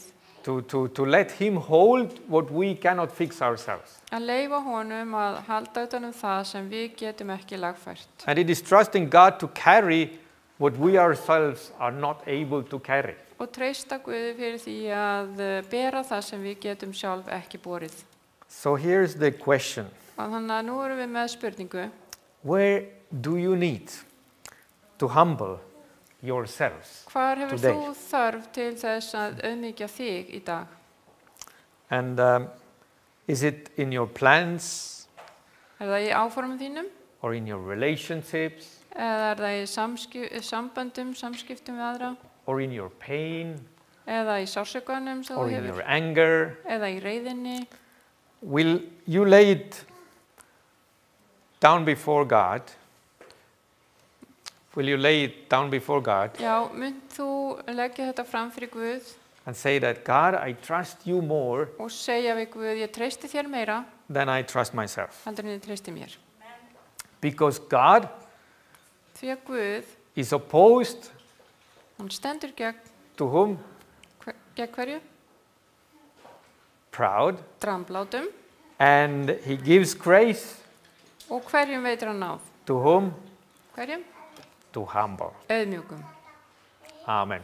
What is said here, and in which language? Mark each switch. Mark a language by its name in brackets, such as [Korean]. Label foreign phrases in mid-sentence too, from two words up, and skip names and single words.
[English] to let Him hold what we cannot fix ourselves. [Icelandic] að leyfa honum að halda utan það sem við getum ekki lagfært. [English] And it is trusting God to carry what we ourselves are not able to carry. [Icelandic] Og treysta Guði fyrir því að bera það sem við getum sjálf ekki borið. [English] So here's the question. [Icelandic] Og þannig að nú erum við með spurningu. [English] Where do you need to humble yourselves [Icelandic] Hvar hefur [English] today? [Icelandic] þú þörf til þess að auðmýkja þig í dag? [English] And is it in your plans [Icelandic] Það í áformum þínum? [English] or in your relationships [Icelandic] Eða það í samböndum, samskiptum við aðra? [English] or in your pain [Icelandic] Eða í sársaukanum sem [English] or [Icelandic] þú [English] in [Icelandic] hefur? [English] your anger? [Icelandic] Eða í reiðinni? [English] Will you lay it down before God? Will you lay it down before God [Icelandic] Já, mynd þú leggja þetta fram fyrir Guð [English] and say that, God, I trust you more [Icelandic] og segja við Guð, ég treysti þér meira [English] than I trust myself? [Icelandic] heldur en ég treysti mér. [English] Because God [Icelandic] Því að Guð, [English] is opposed [Icelandic] hann stendur gegn [English] to whom? [Icelandic] hverju? [English] Proud. [Icelandic] Dramblátum. [English] And He gives grace [Icelandic] Og hverjum veitir hann náð? [English] to whom? [Icelandic] Hverjum? [English] To humble. [Icelandic] Auðmjúkum. Amen.